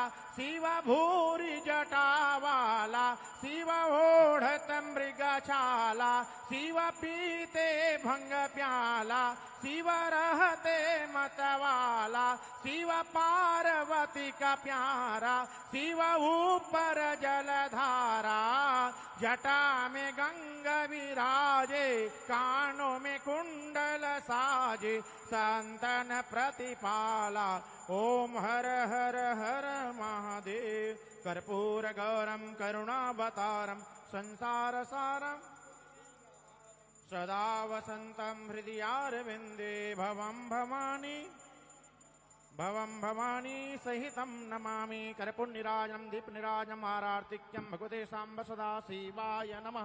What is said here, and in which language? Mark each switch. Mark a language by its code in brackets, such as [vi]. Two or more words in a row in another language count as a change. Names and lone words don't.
[hi] शिव भूरि जटावाला शिव ओढ़त मृगछाला शिव पीते भंग प्याला शिव रहते मतवाला शिव पार्वती का प्यारा शिव ऊपर जलधारा। जटा में गंगा विराजे कानों में कुंडल साजे संतन प्रतिपाला ओम हर हर हर महादेव। [sa] कर्पूर गौरम करुणावतारम संसार सारम सदा वसंतम हृदयारविंदे भवं भवानी सहितं नमामि। कर्पूरनीराजनं दीपनीराजनं आरार्तिक्यं भगवते साम्ब सदा शिवाय नमः।